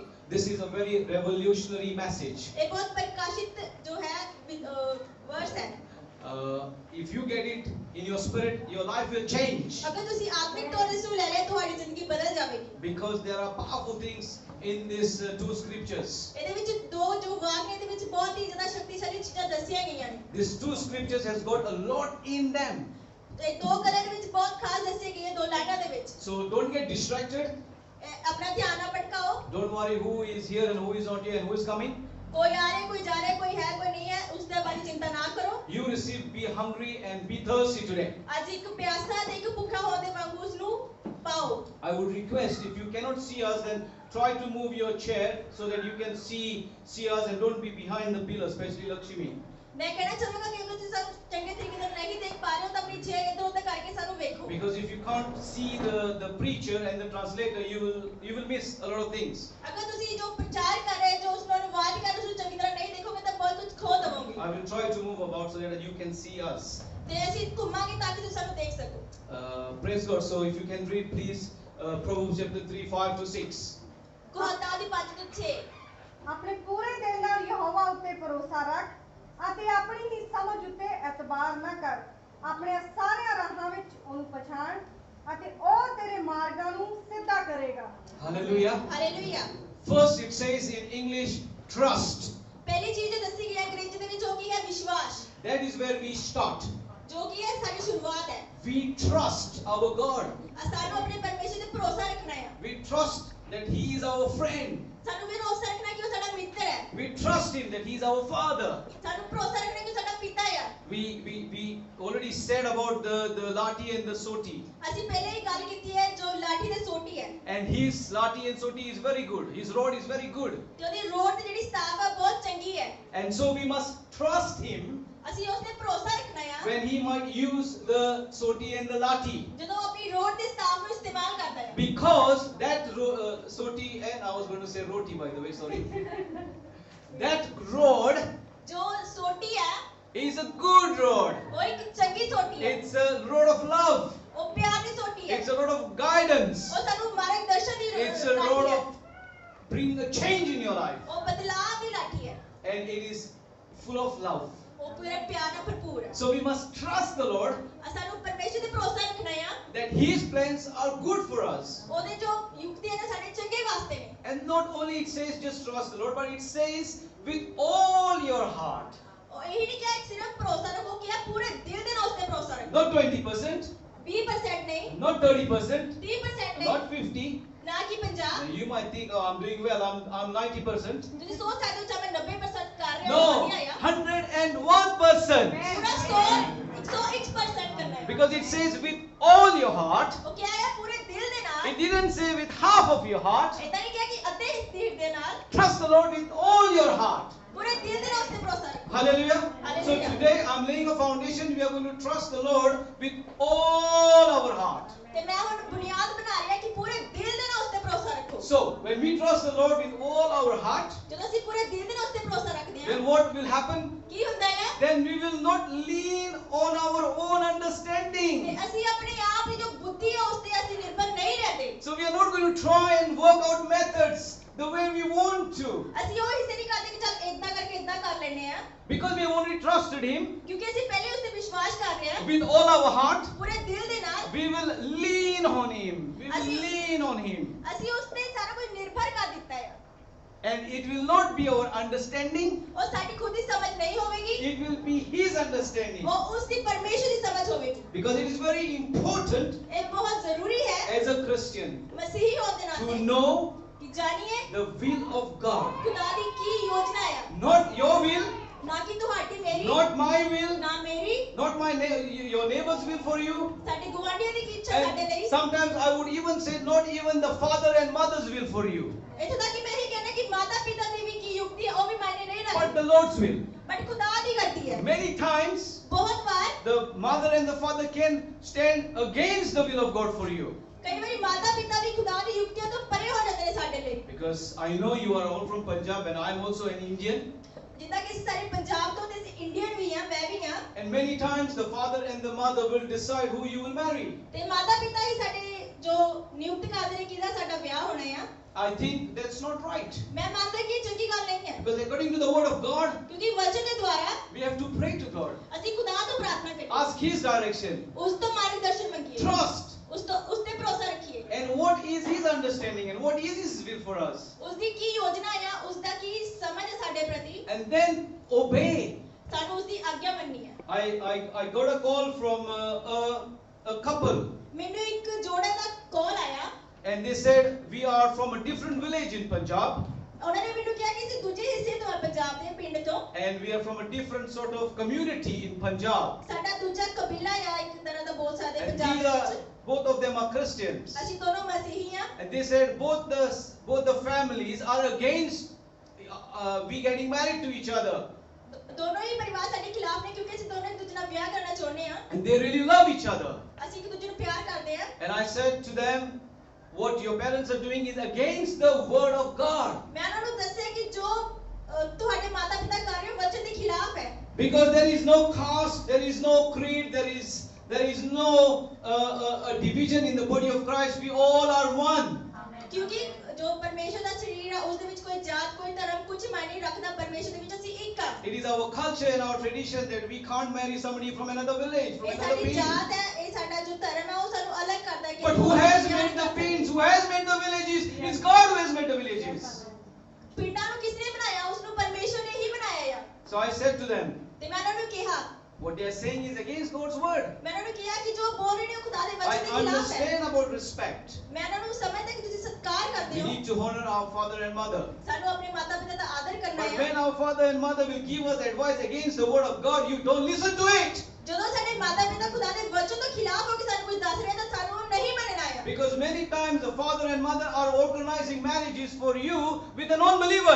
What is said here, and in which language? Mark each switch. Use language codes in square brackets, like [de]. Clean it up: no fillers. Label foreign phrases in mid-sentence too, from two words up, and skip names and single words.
[en] This is a very revolutionary message. [hi] ये बहुत प्रकाशित जो है वर्स है. [en] If you get it in your spirit, your life will change. [hi] अगर तुसी आत्मिक तौर ते ले ले तुम्हारी जिंदगी बदल जाएगी. [en] Because there are powerful things in these two scriptures. [pa] ਇਹਦੇ ਵਿੱਚ ਦੋ ਜੋ ਵਾਕ ਇਹਦੇ ਵਿੱਚ ਬਹੁਤ ਹੀ ਜ਼ਿਆਦਾ ਸ਼ਕਤੀਸ਼ਾਲੀ ਚੀਜ਼ਾਂ ਦੱਸੀਆਂ ਗਈਆਂ ਨੇ. [en] These two scriptures has got a lot in them. [pa] ਇਹ ਦੋ ਗੱਲਾਂ ਦੇ ਵਿੱਚ ਬਹੁਤ ਖਾਸ ਦੱਸੀਆਂ ਗਈਆਂ ਦੋ ਲਾਈਨਾਂ ਦੇ ਵਿੱਚ. [en] So don't get distracted. [hi] अपना ध्यान ना भटकाओ. [en] Don't worry who is here and who is not here and who is coming. [hi] कोई आ रहा है कोई जा रहा है कोई है कोई नहीं है उसके बारे में चिंता ना करो. [en] You receive, be hungry and be thirsty today. [pa] ਅੱਜ ਇੱਕ ਪਿਆਸਾ ਤੇ ਇੱਕ ਭੁੱਖਾ ਹੋਣੇ ਵਾਂਗੂ ਉਸਨੂੰ ਪਾਓ. [en] I would request, if you cannot see us, then try to move your chair so that you can see us and don't be behind the pillar, especially Lakshmi. [hi] मैं कहना चाहूंगा कि अगर तुम सब चंगे तरीके से नहीं देख पा रहे हो तो अपनी चेयर इधर उधर करके सानू देखो. [en] Because if you can't see the preacher and the translator, you will miss a lot of things. [hi] अगर तुसी जो प्रचार कर रहे जो उसनो अनुवाद कर रहे हो चंगी तरह नहीं देखोगे तो बहुत कुछ खो दबोगे. [en] I will try to move about so that you can see us. [hi] ते ऐसी घुमांगे ताकि तुम सानू देख सको. [en] Praise God. So if you can read, please, Proverbs chapter 3, 5 to 6. [pa] ਕਹਤਾ ਦੀ 5 ਤੋਂ 6. ਆਪਣੇ ਪੂਰੇ ਦਿਲ ਨਾਲ ਯਹੋਵਾ ਉੱਤੇ ਭਰੋਸਾ ਰੱਖ ਅਤੇ ਆਪਣੀ ਹੀ ਸਮਝ ਉੱਤੇ ਇਤਬਾਰ ਨਾ ਕਰ. ਆਪਣੇ ਸਾਰਿਆਂ ਰਾਹਾਂ ਵਿੱਚ ਉਹਨੂੰ ਪਛਾਣ ਅਤੇ ਉਹ ਤੇਰੇ ਮਾਰਗਾਂ ਨੂੰ ਸਿੱਧਾ ਕਰੇਗਾ. [en] Hallelujah. हालेलुया. First it says in English, trust. [pa] ਪਹਿਲੀ ਚੀਜ਼ ਜੋ ਦਸੀ ਗਈ ਹੈ ਅੰਗਰੇਜ਼ੀ ਦੇ ਵਿੱਚ ਉਹ ਕੀ ਹੈ ਵਿਸ਼ਵਾਸ. [en] That is where we start. [pa] ਜੋ ਕਿ ਹੈ ਸਾਡੀ ਸ਼ੁਰੂਆਤ ਹੈ. [en] We trust our God. [pa] ਸਾਨੂੰ ਆਪਣੇ ਪਰਮੇਸ਼ਰ ਤੇ ਭਰੋਸਾ ਰੱਖਣਾ ਹੈ. [en] We trust that He is our friend. [pa] ਸਾਨੂੰ ਵੀ ਭਰੋਸਾ ਰੱਖਣਾ ਕਿ ਉਹ ਸਾਡਾ ਮਿੱਤਰ ਹੈ. [en] We trust Him that He is our Father. [pa] ਸਾਨੂੰ ਭਰੋਸਾ ਰੱਖਣਾ ਕਿ ਉਹ ਸਾਡਾ ਪਿਤਾ ਹੈ. [en] We already said about the Lati and the Soti. [pa] ਅਸੀਂ ਪਹਿਲੇ ਹੀ ਗੱਲ ਕੀਤੀ ਹੈ ਜੋ ਲਾਠੀ ਤੇ ਸੋਟੀ ਹੈ. [en] And his Lati and Soti is very good. His rod is very good. [pa] ਤੇ ਉਹਦੀ ਰੋਡ ਤੇ ਜਿਹੜੀ ਸਤਾਵ ਹੈ ਬਹੁਤ ਚੰਗੀ ਹੈ. [en] And so we must trust Him [pa] ਅਸੀਂ ਉਸ ਤੇ ਭਰੋਸਾ ਰੱਖਣਾ ਹੈ. [en] when He might use the Soti and the Lati. [pa] ਜਦੋਂ ਆਪਣੀ ਰੋਡ ਤੇ ਸਤਾਵ ਨੂੰ ਇਸਤੇਮਾਲ ਕਰਦਾ ਹੈ. [en] Because that Soti, and I was going to say roti by the way, sorry. That rod [hi] जो सोटी है [en] is a good rod. [hi] वो एक चंगी सोटी है. [en] It's a rod of love. [hi] वो प्यार की सोटी है. [en] It's a rod of guidance. [pa] ਵੋ ਸਾਨੂੰ ਮਾਰਗਦਰਸ਼ਨ ਦੀ [en] It's a rod of bring a change in your life. [hi] वो बदलाव की लाठी है. [en] And it is full of love. [pa] ਵੋ ਪੂਰੇ ਪਿਆਰ ਨਾਲ ਭਰਪੂਰ ਹੈ. [en] So we must trust the Lord [pa] ਸਾਨੂੰ ਪਰਮੇਸ਼ਰ ਤੇ ਭਰੋਸਾ ਰੱਖਣਾ ਹੈ [en] that His plans are good for us. [pa] ਉਹਦੇ ਜੋ ਯੁਕਤੀ ਹੈ ਸਾਡੇ ਚੰਗੇ ਵਾਸਤੇ ਨੇ. [en] And not only it says just trust the Lord, but it says with all your heart. [pa] ਉਹ ਇਹ ਨਹੀਂ ਕਿ ਸਿਰਫ ਭਰੋਸਾ ਰੱਖੋ ਕਿ ਪੂਰੇ ਦਿਲ ਦੇ ਨਾਲ ਉਸ ਤੇ ਭਰੋਸਾ ਰੱਖੋ. [en] Not 20%, [pa] 20% ਨਹੀਂ, [en] not 30%, [pa] 30% ਨਹੀਂ, [en] not 50. [pa] ਨਾ ਕਿ 50. [en] You might think, oh, I'm doing well, I'm 90%. [pa] ਤੁਸੀਂ ਸੋਚ ਸਕਦੇ ਹੋ ਕਿ ਮੈਂ 90% ਕਰ ਰਿਹਾ [en] No, [pa] ਹਾਂ ਵਧੀਆ ਆ. [en] 101%. [pa] ਪੂਰਾ 101% ਕਰਨਾ ਹੈ. [en] Because it says with all your heart. [pa] ਉਹ ਕਿਹਾ ਹੈ ਪੂਰੇ ਦਿਲ ਦੇ ਨਾਲ. [en] It didn't say with half of your heart. [pa] ਇਦਾਂ ਨਹੀਂ ਕਿਹਾ ਕਿ ਅੱਧੇ ਦਿਲ ਦੇ ਨਾਲ. [en] Trust the Lord with all your heart. [hi] पूरे दिल से उसने भरोसा रखो. [en] Hallelujah. Hallelujah. So today I'm laying a foundation. We are going to trust the Lord with all our heart. [pa] ਤੇ ਮੈਂ ਹੁਣ ਬੁਨਿਆਦ ਬਣਾ ਰਹੀ ਹੈ ਕਿ ਪੂਰੇ ਦਿਲ ਦੇ ਨਾਲ ਉਸਤੇ ਭਰੋਸਾ ਰੱਖੋ. [en] So when we trust the Lord with all our heart, [pa] जदों ਅਸੀਂ ਪੂਰੇ ਦਿਲ ਦੇ ਨਾਲ ਉਸਤੇ ਭਰੋਸਾ ਰੱਖਦੇ ਹਾਂ, [en] then what will happen? [pa] ਕੀ ਹੁੰਦਾ ਹੈ? [en] Then we will not lean on our own ਤੇ understanding. [pa] ਅਸੀਂ ਆਪਣੇ ਆਪ ਦੀ ਜੋ ਬੁੱਧੀ ਹੈ ਉਸ ਤੇ ਅਸੀਂ ਨਿਰਭਰ ਨਹੀਂ ਰਹਦੇ. [en] So we are not going to try and work out methods the way we want to. [pa] ਅਸੀਂ ਉਹ ਹਿੱਸੇ ਨਹੀਂ ਕਰਦੇ ਕਿ ਚੱਲ ਇਦਾਂ ਕਰਕੇ ਇਦਾਂ ਕਰ ਲੈਨੇ ਆ. [en] Because we have already trusted Him [pa] ਕਿਉਂਕਿ ਅਸੀਂ ਪਹਿਲੇ ਉਸ ਤੇ ਵਿਸ਼ਵਾਸ ਕਰ ਰਹੇ ਹਾਂ. [en] with all our heart, [pa] ਪੂਰੇ ਦਿਲ ਦੇ ਨਾਲ [en] we will lean on Him. We will Asi- lean on Him. [pa] ਅਸੀਂ ਉਸ ਤੇ ਸਾਰਾ ਕੁਝ ਨਿਰਭਰ ਕਰ ਦਿੱਤਾ ਹੈ. [en] And it will not be our understanding, [pa] ਉਹ ਸਾਡੀ ਖੁਦ ਦੀ ਸਮਝ ਨਹੀਂ ਹੋਵੇਗੀ. [en] it will be His understanding. [pa] ਉਹ ਉਸ ਦੀ ਪਰਮੇਸ਼ਰ ਦੀ ਸਮਝ ਹੋਵੇਗੀ. [en] Because it is very important [pa] ਇਹ ਬਹੁਤ ਜ਼ਰੂਰੀ ਹੈ [en] as a Christian [pa] ਮਸੀਹੀ ਹੋਣ ਦੇ [en] to [pa] ਨਾਤੇ [en] know [pa] ਕਿ ਜਾਣੀਏ [en] the will of God. [pa] ਖੁਦਾ ਦੀ ਕੀ ਯੋਜਨਾ ਹੈ. [en] Not your will, [pa] ਨਾ ਕਿ ਤੁਹਾਡੀ ਮੇਰੀ, [en] not my will, [pa] ਨਾ ਮੇਰੀ, [en] not your neighbor's will for you. [pa] ਸਾਡੇ ਗੁਆਂਢੀਆਂ ਦੀ ਕੀ ਇੱਛਾ ਸਾਡੇ [en] And [pa] ਲਈ. [en] sometimes I would even say not even the father and mother's will for you, [pa] ਇੱਥੋਂ ਤੱਕ ਕਿ ਮੈਂ ਇਹ ਕਹਿਣਾ ਕਿ ਮਾਤਾ ਪਿਤਾ ਦੀ ਵੀ ਕੀ ਯੁਕਤੀ ਹੈ ਉਹ ਵੀ ਮਾਇਨੇ ਨਹੀਂ [en] but [pa] ਰੱਖਦੀ. [en] the Lord's will. [pa] ਬਟ ਖੁਦਾ ਦੀ ਕਰਦੀ ਹੈ. [en] Many times [pa] ਬਹੁਤ ਵਾਰ [en] the mother and the father can stand against the will of God for you. [pa] ਕਈ ਵਾਰੀ ਮਾਤਾ ਪਿਤਾ ਵੀ ਖੁਦਾ ਦੀ ਯੁਕਤੀਆਂ ਤੋਂ ਪਰੇ ਹੋ ਜਾਂਦੇ ਨੇ ਸਾਡੇ ਲਈ. [en] Because I know you are all from Punjab and I am also an Indian. [pa] ਜਿੱਦਾਂ ਕਿ ਅਸੀਂ ਸਾਰੇ ਪੰਜਾਬ ਤੋਂ ਤੇ ਅਸੀਂ ਇੰਡੀਅਨ ਵੀ ਹਾਂ, ਮੈਂ ਵੀ ਹਾਂ. [en] And many times the father and the mother will decide who you will marry. [pa] ਤੇ ਮਾਤਾ ਪਿਤਾ ਹੀ ਸਾਡੇ ਜੋ ਨਿਯੁਕਤ ਕਰਦੇ ਨੇ ਕਿਹਦਾ ਸਾਡਾ ਵਿਆਹ ਹੋਣਾ ਆ [en] I think that's not right. [pa] ਮੈਂ ਮੰਨਦਾ ਕਿ ਇਹ ਚੰਗੀ ਗੱਲ ਨਹੀਂ ਹੈ [en] Because according to the word of God, [pa] ਕਿਉਂਕਿ ਵਚਨ ਦੇ ਦੁਆਰਾ [en] we have to pray to God. [pa] ਅਸੀਂ ਖੁਦਾ ਤੋਂ ਪ੍ਰਾਰਥਨਾ ਕਰੀਏ [en] Ask His direction. [pa] ਉਸ ਤੋਂ ਮਾਰਗਦਰਸ਼ਨ ਮੰਗੀਏ [en] Trust. [pa] ਉਸ ਤੇ ਭਰੋਸਾ ਰੱਖੀਏ [en] And what is His understanding and what is His will for us. [pa] ਉਸ ਦੀ ਕੀ ਯੋਜਨਾ ਆ ਉਸ ਦਾ ਕੀ ਸਮਝ ਹੈ ਸਾਡੇ ਪ੍ਰਤੀ [en] And then obey. [pa] ਸਾਨੂੰ ਉਸ ਦੀ ਆਗਿਆ ਮੰਨਣੀ ਹੈ [en] I got a call from a couple. [pa] ਮੈਨੂੰ ਇੱਕ ਜੋੜੇ ਦਾ ਕਾਲ ਆਇਆ [en] And they said, we are from a different village in Punjab. [pa] ਉਹਨਾਂ ਨੇ ਮੈਨੂੰ ਕਿਹਾ ਕਿ ਅਸੀਂ ਦੂਜੇ ਹਿੱਸੇ ਤੋਂ ਆ ਪੰਜਾਬ ਦੇ ਪਿੰਡ ਤੋਂ [en] And we are from a different sort of community in Punjab. [pa] ਸਾਡਾ ਦੂਜਾ ਕਬੀਲਾ ਆ ਇੱਕ ਤਰ੍ਹਾਂ ਦਾ ਬੋਲ ਸਕਦੇ [en] And [pa] ਪੰਜਾਬ ਦੇ ਵਿੱਚ [en] both of them are Christians. [pa] ਅਸੀਂ ਦੋਨੋਂ ਮਸੀਹੀ ਆ [en] And they said both the families are against we getting married to each other. [pa] ਦੋਨੋਂ ਹੀ ਪਰਿਵਾਰ ਸਾਡੇ ਖਿਲਾਫ ਨੇ ਕਿਉਂਕਿ ਅਸੀਂ ਦੋਨੋਂ ਇੱਕ ਦੂਜੇ ਨਾਲ ਵਿਆਹ ਕਰਨਾ ਚਾਹੁੰਦੇ ਆ [en] And they really love each other. [pa] ਅਸੀਂ ਇੱਕ ਦੂਜੇ ਨੂੰ ਪਿਆਰ ਕਰਦੇ ਆ [en] And I said to them, what your parents are doing is against the word of God. [pa] ਮੈਂ ਉਹਨਾਂ ਨੂੰ ਦੱਸਿਆ ਕਿ ਜੋ ਤੁਹਾਡੇ ਮਾਤਾ ਪਿਤਾ ਕਰ ਰਹੇ ਹੋ ਵਚਨ ਦੇ ਖਿਲਾਫ ਹੈ [en] Because there is no caste, there is no creed, there is no a division in the body of Christ. We all are one. [pa] ਕਿਉਂਕਿ ਜੋ ਪਰਮੇਸ਼ਰ ਦਾ ਸਰੀਰ ਹੈ ਉਸ ਦੇ ਵਿੱਚ ਕੋਈ ਜਾਤ ਕੋਈ ਧਰਮ ਕੁਝ ਮਾਇਨੇ ਨਹੀਂ ਰੱਖਦਾ ਪਰਮੇਸ਼ਰ ਦੇ ਵਿੱਚ ਅਸੀਂ ਇੱਕ ਆ [en] It is our culture and our tradition that we can't marry somebody from another village, from [pa] ਇਹ [en] another [pa] ਸਾਡੀ [en] people. [pa] ਜਾਤ ਹੈ ਇਹ ਸਾਡਾ ਜੋ ਧਰਮ ਹੈ ਉਹ ਸਾਨੂੰ ਅਲੱਗ ਕਰਦਾ ਹੈ ਕਿ [en] But who has made the pins? Who has made the villages? It's God who has made the villages. [pa] ਪਿੰਡਾਂ ਨੂੰ ਕਿਸ ਨੇ ਬਣਾਇਆ ਉਸ ਨੂੰ ਪਰਮੇਸ਼ਰ ਨੇ ਹੀ ਬਣਾਇਆ ਆ [en] So I said to them, [pa] ਤੇ ਮੈਂ ਉਹਨਾਂ ਨੂੰ ਕਿਹਾ [en] what they are saying is against God's word. [pa] ਮੈਂ ਉਹਨਾਂ ਨੂੰ ਕਿਹਾ ਕਿ ਜੋ ਬੋਲ ਰਹੇ ਨੇ ਉਹ ਖੁਦਾ ਦੇ [en] I [pa] ਵਚਨ ਦੇ ਖਿਲਾਫ ਹੈ [en] understand about respect. [pa] ਮੈਂ ਉਹਨਾਂ ਨੂੰ ਸਮਝਦਾ ਕਿ ਤੁਸੀਂ ਸਤਿਕਾਰ [en] We [pa] ਕਰਦੇ ਹੋ [en] need to honor our father and mother. [pa] ਸਾਨੂੰ ਆਪਣੇ ਮਾਤਾ ਪਿਤਾ ਦਾ ਆਦਰ ਕਰਨਾ [en] But [pa] ਹੈ [en] when our father and mother will give us advice against the word of God, you don't listen to it. [pa] ਜਦੋਂ ਸਾਡੇ ਮਾਤਾ ਪਿਤਾ ਖੁਦਾ ਦੇ ਵਚਨ ਤੋਂ ਖਿਲਾਫ ਹੋ ਕੇ ਸਾਨੂੰ ਕੁਝ ਦੱਸ ਰਹੇ ਤਾਂ ਸਾਨੂੰ ਉਹ ਨਹੀਂ ਮੰਨਣਾ ਹੈ [en] Because many times the father and mother are organizing marriages for you with a non-believer,